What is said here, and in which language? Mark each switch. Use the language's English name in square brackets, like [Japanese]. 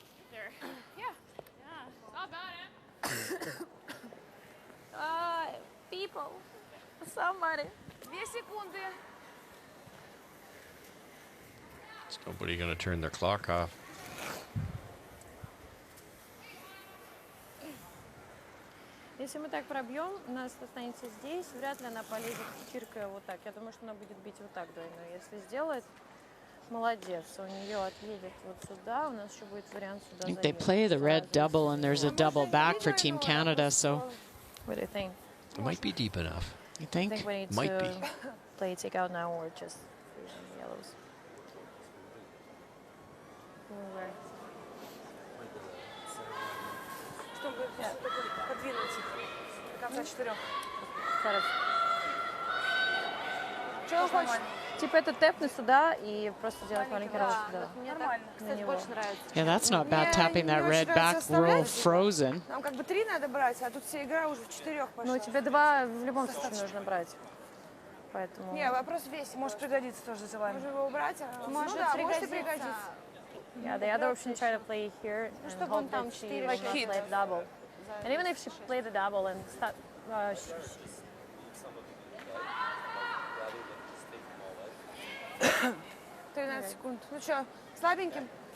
[English] There. Yeah. Not bad, People. Somebody. [Russian] 2 секунды. [English] Is nobody going to turn their clock off? [Russian] Если мы так пробьем, у нас останется здесь, вряд ли она полезет чиркая вот так. Я думаю, что она будет бить вот так двойной. Если сделает, молодец. У нее отъедет вот сюда, у нас еще будет вариант сюда. [English] I think they play the red double, and there's a double back for Team Canada, so. What do you think? It might be deep enough. You think? I think we need Might to be. play take out now or just using the yellows. Where? [Russian] Чтобы подвинуть их до конца 4. Зараз. Чего хочешь? Типа это тэпнуть сюда и просто делать маленький ролл сюда. Нормально. Кстати, больше нравится. [English] Yeah, that's not bad, tapping that red back roll frozen. [Russian] Нам как бы 3 надо брать, а тут вся игра уже в 4 пошла. Ну, тебе 2 в любом случае нужно брать. Поэтому... Не, вопрос весь. Может пригодится тоже за вами. Можно его убрать? Может пригодится. [English] Yeah, the other option try to play here and hope that she will not play the double. And even if she play the double and start... [Russian] 13 секунд. Ну что, слабеньким?